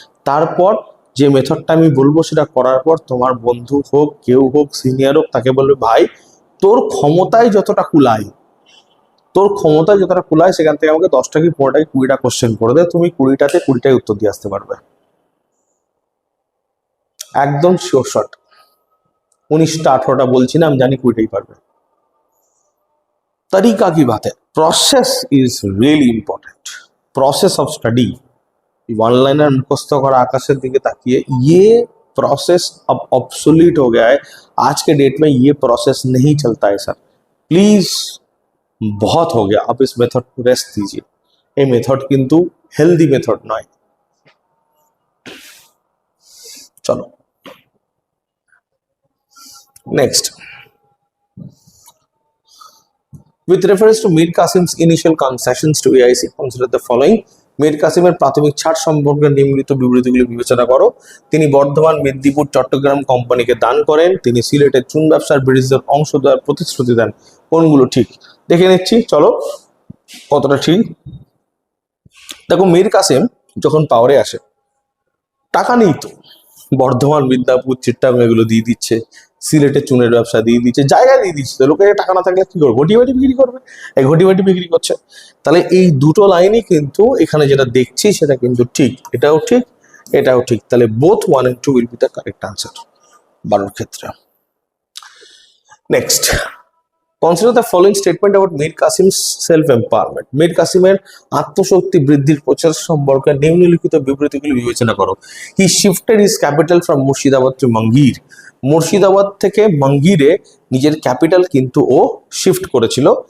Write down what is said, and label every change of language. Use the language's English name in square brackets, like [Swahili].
[Bangla] তারপর যে মেথডটা আমি বলবো সেটা করার পর তোমার বন্ধু হোক, কেউ হোক, সিনিয়র হোক, তাকে বলবে ভাই তোর ক্ষমতায় যতটা কুলায়, সেখান থেকে আমাকে 10টা কি 15টা কি 20টা কোশ্চেন করে দে, তুমি 20টাতে 20টাই উত্তর দিয়ে আসতে পারবে, একদম শিওর শট। 19টা 18টা বলছি না, আমি জানি 20টাই পারবে। [Hindi] तरीका की बात है, [English] Process is really important. [Hindi] Process of study, one liner मुखस्त [Bangla] करा आकाशेर दिके ताकिए, [Hindi] ये प्रोसेस अब ऑब्सोलीट हो गया है। आज के डेट में ये प्रोसेस नहीं चलता है सर, प्लीज बहुत हो गया, आप इस मेथड को रेस्ट दीजिए। ये मेथड किंतु हेल्दी मेथड नয়। चलो next, [English] with reference to Mir Qasim's initial concessions to AIC, consider the following. [Bangla] Mir কাসিমের প্রাথমিক ছাড় সম্পর্কে নিম্নলিখিত বিবৃতিগুলি বিবেচনা করো। তিনি বর্ধমান, মেদিনীপুর, চট্টগ্রাম কোম্পানিকে দান করেন। তিনি সিলেটের চুন ব্যবসার ব্রিটিশদের অংশ দেওয়ার প্রতিশ্রুতি দেন। কোনগুলো ঠিক দেখে নিচ্ছি, চলো কতটা ঠিক। দেখো, মীর কাসিম যখন পাওয়ারে আসে, টাকা নেই তো, বর্ধমান, মিদনাপুর, চিট্টাগং এগুলো দিয়ে দিচ্ছে, সিলেটে চুনের ব্যবসা দিয়ে দিচ্ছে, জায়গা দিয়ে দিচ্ছে। লোকে টাকা না থাকলে কি করবে? ঘটি বাটি বিক্রি করবে। এই ঘটি বাটি বিক্রি করছে। তাহলে এই দুটো লাইনই কিন্তু এখানে যেটা দেখছি সেটা কিন্তু ঠিক, এটাও ঠিক, এটাও ঠিক। [English] তাহলে both 1 and 2 will be the correct answer 12 ক্ষেত্রে। Next, consider the following statement about Mir Qasim's self empowerment. [Bangla] Mir কাসিমের আত্মশক্তি বৃদ্ধির প্রচেষ্টা সম্পর্কে নিম্নলিখিত বিবৃতিগুলি বিবেচনা করো। [English] He shifted his capital from Murshidabad to Monghyr. [Bangla] Murshidabad থেকে মঙ্গিরে নিজের ক্যাপিটাল কিন্তু ও শিফট করেছিল।